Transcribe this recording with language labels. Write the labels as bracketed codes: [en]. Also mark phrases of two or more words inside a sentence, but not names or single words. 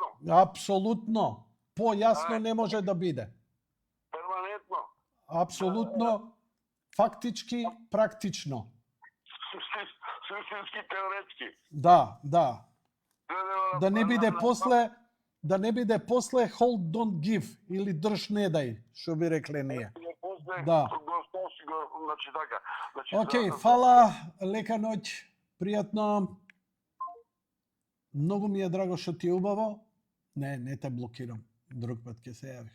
[mk] Апсолутно. Појасно не може да биде. Перманентно. Апсолутно. фактички, практично. Суштински, теоретски. Да. Треба Да не биде после [en] hold don't give [mk] или држ не дај, што би рекле ние. Да. Значи така. Океј, фала, лека ноќ, пријатно. Многу ми е драго што ти е убаво. Не те блокирам. Друг пат ќе се јавиш.